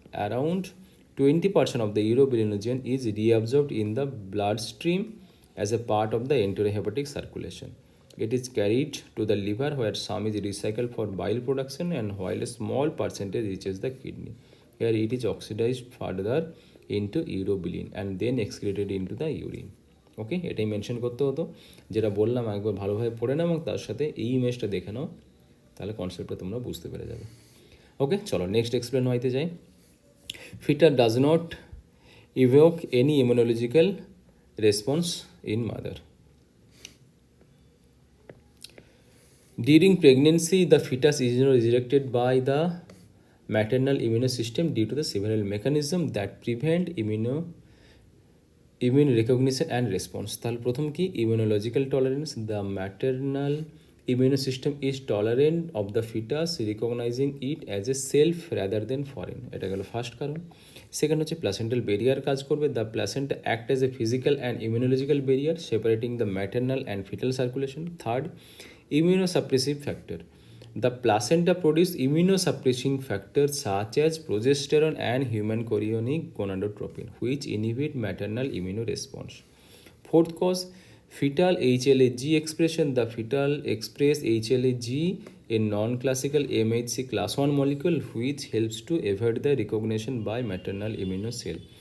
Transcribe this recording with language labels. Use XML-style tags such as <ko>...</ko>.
<en>Around 20% of the urobilinogen is reabsorbed in the bloodstream as a part of the enterohepatic circulation. It is carried to the liver where some is recycled for bile production and while a small percentage reaches the kidney. Here it is oxidized further into urobilin and then excreted into the urine.</en> <bn>ওকে, এটাই mention করতে হতো, যেটা বললাম একবার ভালোভাবে পড়ে নাও এবং তার সাথে এই ইমেজটা দেখে নাও, তাহলে কনসেপ্টটা তোমরা বুঝতে পেরে যাবে। ওকে, চলো নেক্সট এক্সপ্লেন হইতে যাই।</bn> <en>Fetus does not evoke any immunological response in mother. During pregnancy, the fetus is rejected by the maternal immune system due to the several mechanisms that prevent immune recognition and response.</en> <bn>তাহলে প্রথম কি,</bn> <en>immunological tolerance. The maternal immune system is tolerant of the fetus, recognizing it as a self rather than foreign.</en> <bn>এটা গেল first কারণ। Second হচ্ছে placental barrier কাজ করবে।</bn> <en>The placenta act as a physical and immunological barrier separating the maternal and fetal circulation. Third, immunosuppressive factor. The placenta produce immunosuppressing factors such as progesterone and human chorionic gonadotropin, which inhibit maternal immune response. Fourth cause, fetal HLA-G expression. The fetal express HLA-G, a non-classical MHC class 1 molecule, which helps to evade the recognition by maternal immune cell.</en>